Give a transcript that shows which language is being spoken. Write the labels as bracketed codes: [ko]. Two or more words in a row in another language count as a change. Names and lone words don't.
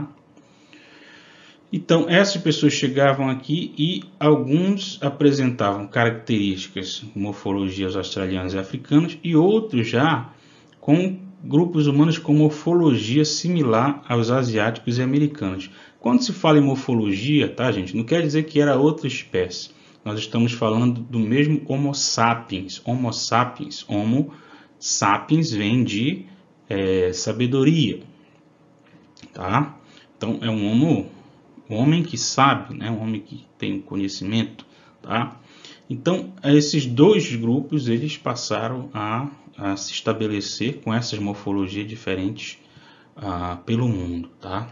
[pt] Então, essas pessoas chegavam aqui e alguns apresentavam características, morfologias australianas e africanas, e outros já com grupos humanos com morfologia similar aos asiáticos e americanos. Quando se fala em morfologia, tá, gente, não quer dizer que era outra espécie. Nós estamos falando do mesmo Homo sapiens. Homo sapiens, Homo sapiens vem de sabedoria, tá? Então, é um homem que sabe, né? Um homem que tem conhecimento, tá? Então, esses dois grupos eles passaram a se estabelecer com essas morfologias diferentes pelo mundo, tá?